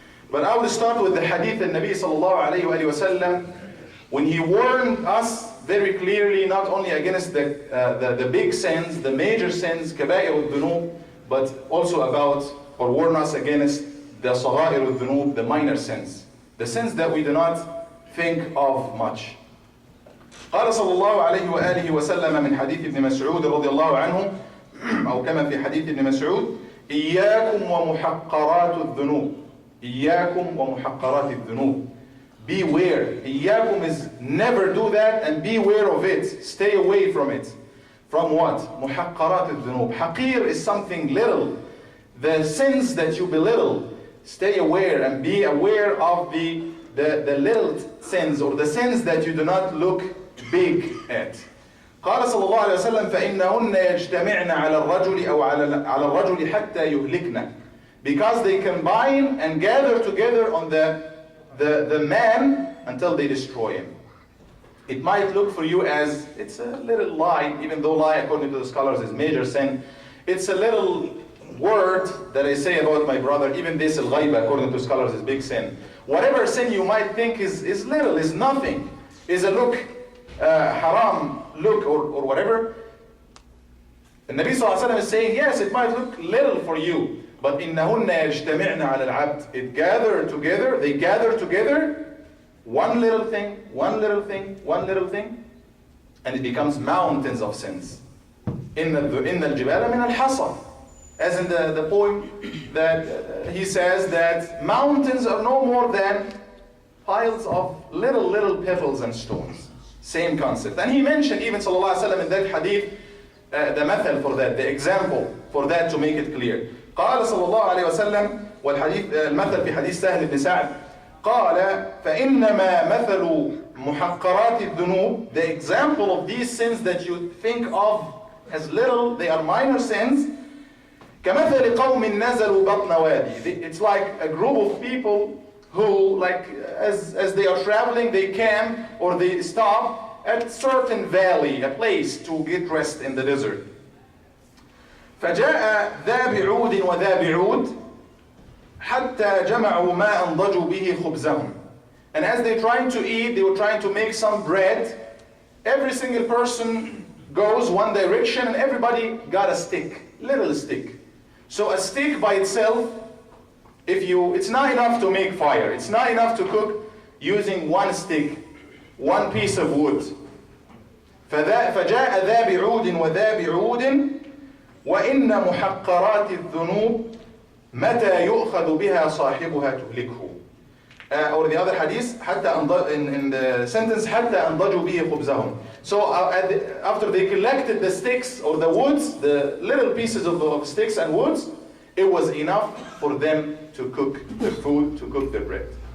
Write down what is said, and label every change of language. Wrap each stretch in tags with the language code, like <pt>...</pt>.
<en>But I will start with the hadith of Nabi sallallahu alayhi wa sallam, when he warned us very clearly not only against the big sins, the major sins, kaba'ir al-dhunub, but also about, or warn us against the sagha'ir al-dhunub, the minor sins, the sins that we do not think of much.</en> <ar>قال صلى الله عليه وآله وسلم من حديث ابن مسعود رضي الله عنه أو كما في حديث ابن مسعود إياكم ومحقرات الذنوب إياكم ومحقرات الذنوب.</ar> <en>Beware. إياكم is never do that, and beware of it. Stay away from it. From what?</en> <ar>محقرات الذنوب.</ar> <en>حقير is something little. The sins that you belittle. Stay aware and be aware of the little sins, or the sins that you do not look big at.</en> <ar>قال صلى الله عليه وسلم فإنهن يجتمعن على الرجل أو على الرجل حتى يهلكن.</ar> <en>Because they combine and gather together on the man until they destroy him. It might look for you as it's a little lie, even though lie according to the scholars is major sin. It's a little word that I say about my brother. Even this al-ghaiba according to scholars is big sin. Whatever sin you might think is little, is nothing, is a look, haram look or whatever. The Nabi sallallahu alaihi wasallam is saying, yes, it might look little for you, but</en> <ar>إنهن يجتمعن على العبد.</ar> <en>It gather together, they gather together, one little thing, one little thing, one little thing, and it becomes mountains of sins.</en> <ar>إن الجبال من الحصى.</ar> <en>As in the poem that he says that mountains are no more than piles of little pebbles and stones. Same concept. And he mentioned even sallallahu alaihi wasallam in that hadith the method for that, the example for that, to make it clear.</en> <ar>قال صلى الله عليه وسلم والحديث المثل في حديث سهل بن سعد قال فإنما مثل محقرات الذنوب.</ar> <en>The example of these sins that you think of as little, they are minor sins.</en> <ar>كمثل قوم نزلوا بطن وادي.</ar> <en>It's like a group of people who, like, as they are traveling, they camp or they stop at a certain valley, a place to get rest in the desert.</en> <ar>فجاء ذا بعود وذا بعود حتى جمعوا ما أنضجوا به خبزهم.</ar> <en>And as they trying to eat, they were trying to make some bread. Every single person goes one direction, and everybody got a stick, little stick. So a stick by itself, it's not enough to make fire. It's not enough to cook using one stick, one piece of wood.</en> <ar>فجاء ذا بعود وذا بعود وإن محقرات الذنوب متى يؤخذ بها صاحبها تهلكه.</ar> <en>Or the other hadith, in the sentence,</en> <ar>حتى أنضجوا به خبزهم.</ar> <en>So after they collected the sticks or the woods, the little pieces of sticks and woods, it was enough for them to cook the food, to cook the bread.</en>